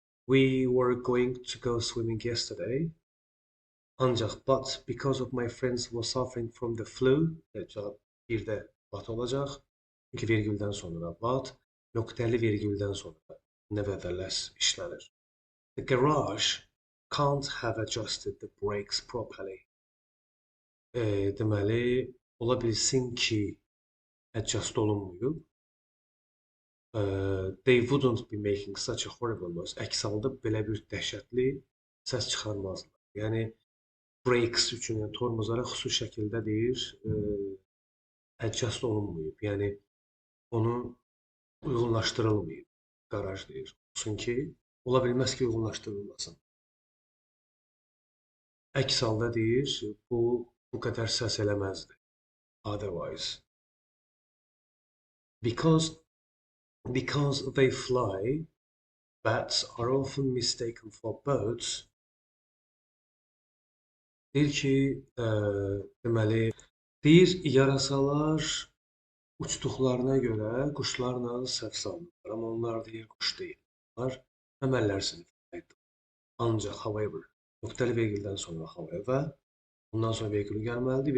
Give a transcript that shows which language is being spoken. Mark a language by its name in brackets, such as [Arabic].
[English] We were going to go swimming yesterday. [Azerbaijani] Ancaq, [English] but because of my friends were suffering from the flu, [Azerbaijani] cavab bir də but olacaq. Çünki vergüldən sonra but, nöqtəli vergüldən sonra nevertheless işlənir. [English] The garage can't have adjusted the brakes properly. [Azerbaijani] Deməli, ola bilsin ki, adjust olunmuyub. [English] They wouldn't be making such a horrible noise. [Azerbaijani] Əks halda belə bir dəhşətli səs çıxarmazlar. Yəni, brakes üçün, yəni tormozlara xüsusi şəkildə deyir, adjust olunmuyub. Yəni, onu uyğunlaşdırılmayıb. Garaj deyir. Olsun ki, ola bilməz ki, uyğunlaşdırılmasın. Əks halda deyir, bu qədər səs eləməzdi. [English] Otherwise. Because they fly, bats are often mistaken for birds. [Azerbaijani] Deyir ki, deməli, deyir, yarasalar uçduqlarına görə quşlarla səhv salınırlar. Amma onlar deyir, quş deyil. Onlar əməllər sinifindədir. Ancaq, however, nöqtəli vergüldən sonra however, bundan sonra vergül gəlməlidir.